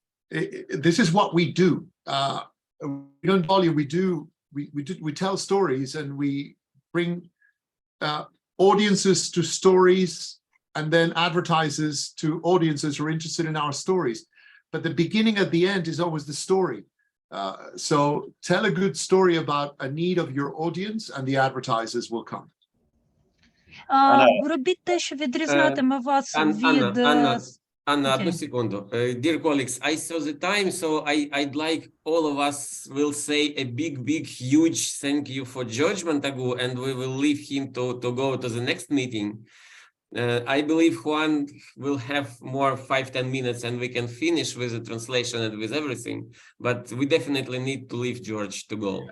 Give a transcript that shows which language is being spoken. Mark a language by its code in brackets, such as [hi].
[en] This is what we do. We don't volume, we tell stories, and we bring audiences to stories, and then advertisers to audiences who are interested in our stories. But the beginning at the end is always the story. So tell a good story about a need of your audience, and the advertisers will come. [uk] Робіть те, що відрізнятиме вас від... Anna, Okay. одну секунду. [en] Dear colleagues, I saw the time, so I'd like all of us will say a big, huge thank you for George Montagu, and we will leave him to go to the next meeting. I believe Juan will have more 5-10 minutes and we can finish with the translation and with everything, but we definitely need to leave George to go.